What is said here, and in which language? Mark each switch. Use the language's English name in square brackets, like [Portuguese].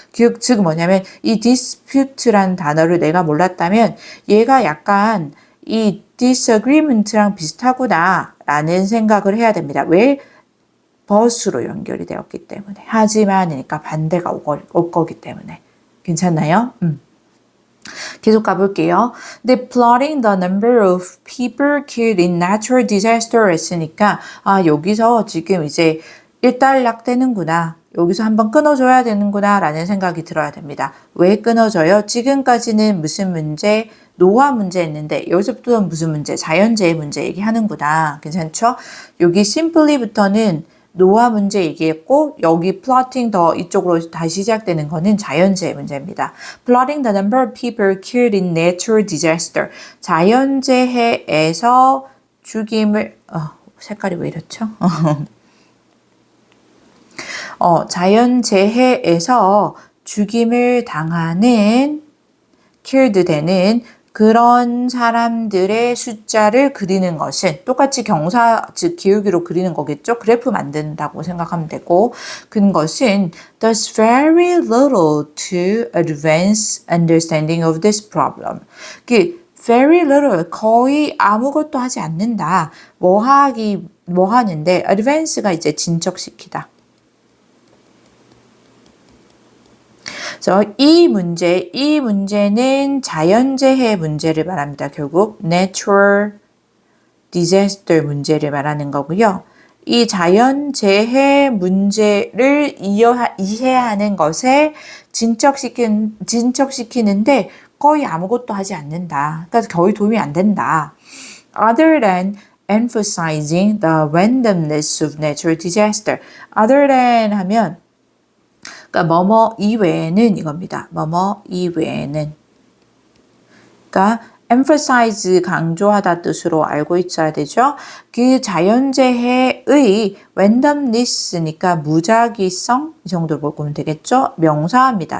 [Korean] 즉 뭐냐면 이 dispute라는 단어를 내가 몰랐다면 얘가 약간 이 disagreement랑 비슷하구나 라는 생각을 해야 됩니다. 왜? 벗으로 연결이 되었기 때문에. 하지만이니까 반대가 올 거기 때문에. 괜찮나요? 계속 가볼게요. 근데 [English] plotting the number of people killed in natural disaster [Korean] 했으니까 여기서 지금 이제 일단락 되는구나. 여기서 한번 끊어줘야 되는구나 라는 생각이 들어야 됩니다. 왜 끊어져요? 지금까지는 무슨 문제? 노화 문제였는데 여기서부터 무슨 문제? 자연재해 문제 얘기하는구나. 괜찮죠? 여기 simply부터는 노화 문제 얘기했고 여기 plotting 더 이쪽으로 다시 시작되는 거는 자연재해 문제입니다. [English] Plotting the number of people killed in natural disaster. [Korean] 자연재해에서 죽임을 색깔이 왜 이렇죠? 자연재해에서 죽임을 당하는 killed 되는 그런 사람들의 숫자를 그리는 것은 똑같이 경사 즉 기울기로 그리는 거겠죠. 그래프 만든다고 생각하면 되고 그것은 [English] does very little to advance understanding of this problem. [Korean] 그 very little 거의 아무것도 하지 않는다. 뭐 하는데 advance가 이제 진척시키다. 그래서 이 문제는 자연재해 문제를 말합니다. 결국 natural disaster 문제를 말하는 거고요. 이 자연재해 문제를 이해하는 것에 진척시키는데 거의 아무것도 하지 않는다. 그러니까 거의 도움이 안 된다. [English] Other than emphasizing the randomness of natural disaster. [Korean] Other than 하면 그러니까 뭐뭐 이외에는 이겁니다. 뭐뭐 이외에는. 그러니까 emphasize 강조하다 뜻으로 알고 있어야 되죠. 그 자연재해의 randomness니까 무작위성 이 정도로 보면 되겠죠. 명사입니다.